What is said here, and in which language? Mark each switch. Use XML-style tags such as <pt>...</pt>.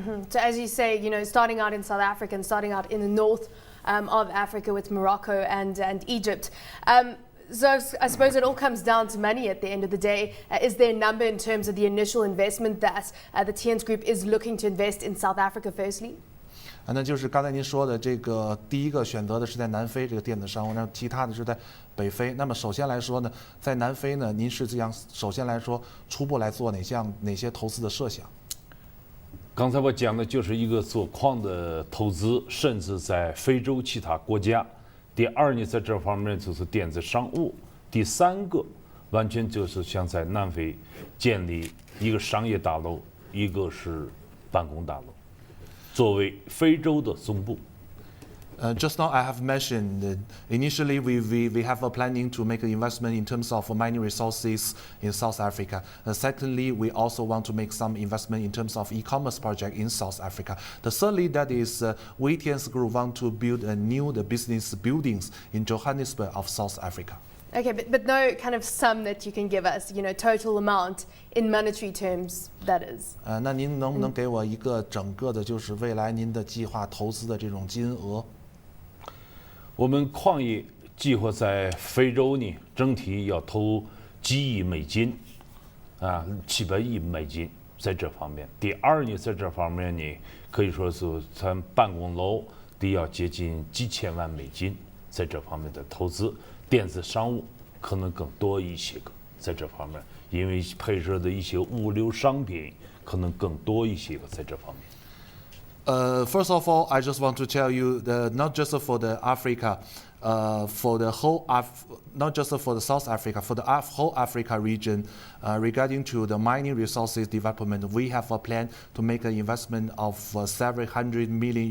<en>So as you say, you know, starting out in South Africa and starting out in the north of Africa with Morocco and Egypt. So I suppose it all comes down to money at the end of the day. Is there a number in terms of the initial investment that the TNS Group is looking to invest in South Africa firstly?</en> <zh>那就是刚才您说的这个第一个选择的是在南非这个电子商务，那其他的是在北非。那么首先来说呢，在南非呢，您是这样首先来说初步来做哪些投资的设想？刚才我讲的就是一个做矿的投资，甚至在非洲其他国家。第二呢，在这方面就是电子商务。第三个，完全就是想在南非建立一个商业大楼，一个是办公大楼。作为非洲的总部。</zh> <en>Just now I have mentioned that initially we have a planning to make an investment in terms of mining resources in South Africa. Secondly, we also want to make some investment in terms of e-commerce project in South Africa. The thirdly, that is we TNS Group want to build a new business buildings in Johannesburg of South Africa. Okay, but no kind of sum that you can give us, you know, total amount in monetary terms, that is.</en> <zh>那您能不能给我一个整个的，就是未来您的计划投资的这种金额？我们矿业计划在非洲呢，整体要投几亿美金，700亿美金在这方面。第二呢，在这方面呢，可以说是咱办公楼得要接近几千万美金，在这方面的投资。电子商务可能更多一些个，在这方面，因为配置的一些物流商品可能更多一些个，在这方面。</zh> <en>First of all, I just want to tell you that not just for the Africa, for the whole, not just for the South Africa, for the whole Africa region, regarding to the mining resources development, we have a plan to make an investment of several $100 million.</en>